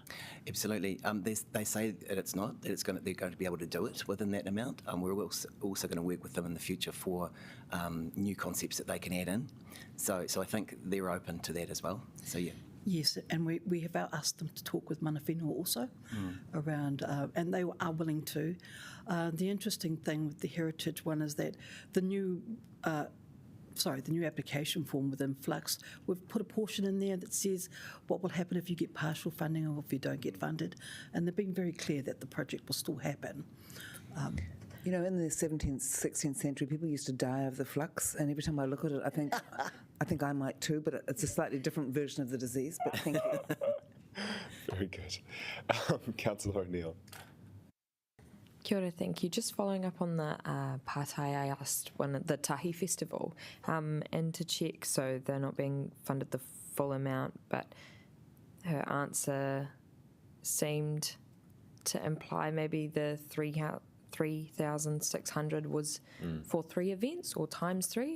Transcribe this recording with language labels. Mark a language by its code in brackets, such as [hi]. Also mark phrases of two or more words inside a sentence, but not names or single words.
[en] Absolutely. They say that it's not. That they're going to be able to do it within that amount. We're also going to work with them in the future for new concepts that they can add in. So I think they're open to that as well. So yeah. Yes, and we have asked them to talk with [mi] mana whenua [en] also around, and they are willing to. The interesting thing with the Heritage one is that the new application form within Flux, we've put a portion in there that says what will happen if you get partial funding or if you don't get funded, and they've been very clear that the project will still happen. In the 17th, 16th century, people used to die of the flux, and every time I look at it, I think I might too, but it's a slightly different version of the disease, but thank you. Very good. Councillor O'Neill. [mi] Kia ora, [en] thank you. Just following up on the pātai I asked the Tahi Festival, and to check, so they're not being funded the full amount, but her answer seemed to imply maybe the 3,600 was for 3 events or times 3?